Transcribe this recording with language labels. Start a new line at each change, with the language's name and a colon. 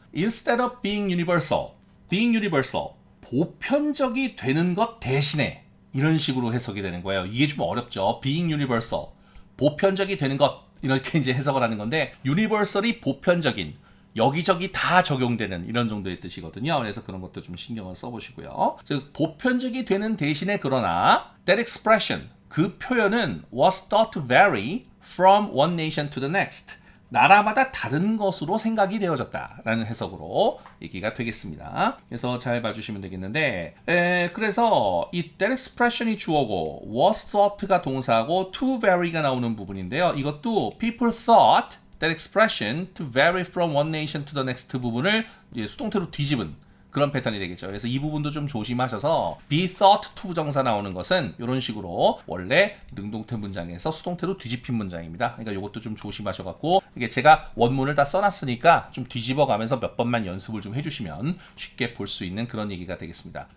English: Instead of being universal,
Korean: 보편적이 되는 것 대신에 이런 식으로 해석이 되는 거예요. 이게 좀 어렵죠. being universal, 보편적이 되는 것 이렇게 이제 해석을 하는 건데 universal이 보편적인 여기저기 다 적용되는 이런 정도의 뜻이거든요. 그래서 그런 것도 좀 신경을 써보시고요. 즉 보편적이 되는 대신에 그러나
English: that expression,
Korean: 그 표현은
English: was thought to vary from one nation to the next.
Korean: 나라마다 다른 것으로 생각이 되어졌다라는 해석으로 얘기가 되겠습니다. 그래서 잘 봐주시면 되겠는데 그래서 이 that expression이 주어고 was thought가 동사고 to vary가 나오는 부분인데요. 이것도
English: people thought that expression to vary from one nation to the next
Korean: 부분을 수동태로 뒤집은 그런 패턴이 되겠죠. 그래서 이 부분도 좀 조심하셔서 be thought to 부정사 나오는 것은 이런 식으로 원래 능동태 문장에서 수동태로 뒤집힌 문장입니다. 그러니까 이것도 좀 조심하셔갖고 이게 제가 원문을 다 써놨으니까 좀 뒤집어가면서 몇 번만 연습을 좀 해주시면 쉽게 볼 수 있는 그런 얘기가 되겠습니다.